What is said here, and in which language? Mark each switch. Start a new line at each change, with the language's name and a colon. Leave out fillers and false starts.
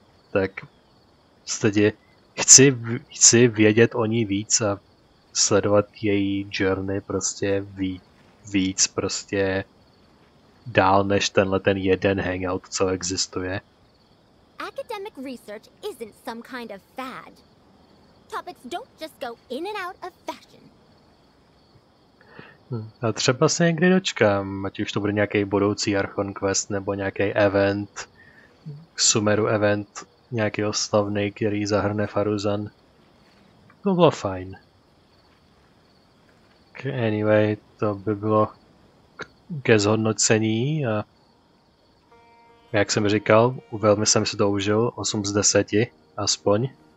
Czech: Tak prostě chci vědět o ní víc a sledovat její journey prostě víc prostě dál než ten jeden hangout, co existuje.
English: Academic research isn't some kind of fad. Topics don't just go in and out of fashion.
Czech: A třeba se někdy dočkám, ať už to bude nějaký budoucí Archon quest nebo nějaký event, Sumeru event, nějaký oslavný, který zahrne Faruzan. To bylo fajn. Anyway, to by bylo ke zhodnocení a jak jsem říkal, velmi jsem si to užil, 8 z 10 aspoň.